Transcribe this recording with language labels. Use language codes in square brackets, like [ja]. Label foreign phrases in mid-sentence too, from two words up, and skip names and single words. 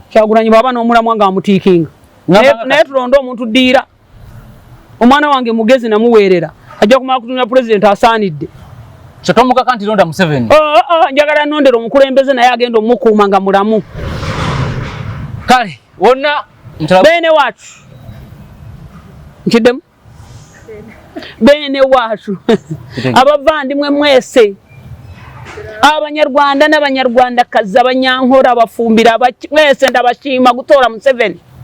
[lg] Kyagulanyi baba n'omulamwa ng'amutiikinga naye tulonda omuntu ddiira omwana wange mugezi namuweerera ajja kumala kutunula president asaanidde so tomukaka nti londa Museveni njagala nondera omukulembeze naye agenda omukuuma nga mulamu kale wonna [rw] bene wacu nkiddemu bene wacu abavandimwe mwese abanyarwanda n'abanyarwandakazi abanyankora abafumbira mwese ndabashima gutora Museveni.